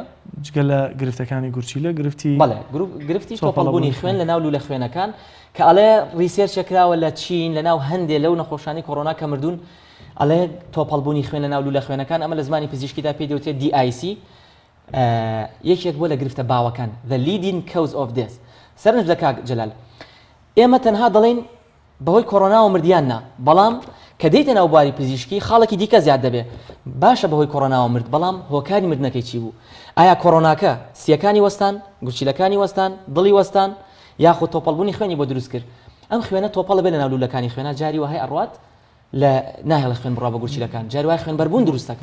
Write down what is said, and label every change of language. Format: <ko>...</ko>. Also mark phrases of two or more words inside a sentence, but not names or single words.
<ckb>جگە لە گرفتەکانی گورچیلە گرفتی بەڵێ گرفتی تۆپەڵبوونی خوێن لە ناو لە خوێنەکان کە ئەڵێ ریسێرچێکراوە لە چین لە ناو هەندێ لەو نەخۆشانی کۆڕۆنا کە مردوون ئەڵێ تۆپەڵبوونی خوێن لە ناو لە خوێنەکان ئەمە لە زمانی پزیشکیدا پێی دەوترێت DIC یەکێک بۆ لە گرفتە باوەکان</ckb> <en>the leading cause of death</en> <ckb>سەرنج لە کاک جەلال ئێمە تەنها دەڵێن بەهۆی کۆڕۆناوە مردیاننا بەڵام کە دەیتە ناوباری پزیشکی خاڵێکی دیکە زیاد دەبێ باشە بەهۆی کۆڕۆناوە مرد بەڵام هۆکاری مردنەکەی چی بوو ئایا کۆڕۆناکە سیەکانی وەستان گورچیلەکانی وەستان دڵی وەستان یاخود تۆپەڵبوونی خوێنی بۆ دروست کرد ئەم خوێنە تۆپەڵە بێ لە ناو لولەکانی خوێنە جاری وهەیە ئەڕوات لە ناهێڵە خوێن بڕا بە گورچیلەکان جاری وای خوێن بەربوون دروستەکە</ckb>